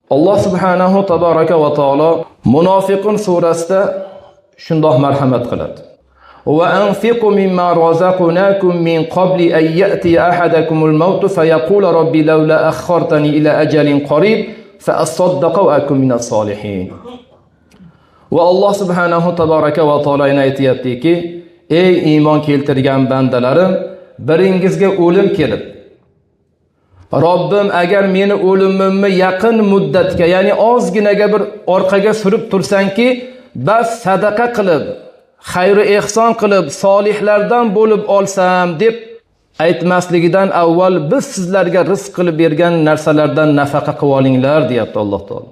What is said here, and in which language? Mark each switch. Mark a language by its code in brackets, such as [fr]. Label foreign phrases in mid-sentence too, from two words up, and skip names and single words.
[uz] Alloh [ar] سبحانه تبارك وتعالى [uz] Munofiqun surasida shundoq marhamat qiladi. [ar] وأنفقوا مما رزقناكم من قبل أن يأتي أحدكم الموت فيقول رب لولا أخرتني إلى أجل قريب فأصدق وأكن من الصالحين. [uz] Va Alloh [ar] سبحانه تبارك وتعالى [uz] aytayaptiki, ey iymon keltirgan bandalarim, biringizga o'lim kelib, Robbim agar meni o'limimni yaqin muddatga, ya'ni ozginaga bir orqaga surib tursanki, bas sadaqa qilib, xayr ehson qilib, solihlardan bo'lib olsam deb aytmasligidan avval biz sizlarga rizq qilib bergan narsalardan nafaqa qilib olinglar deyapti Alloh taolo.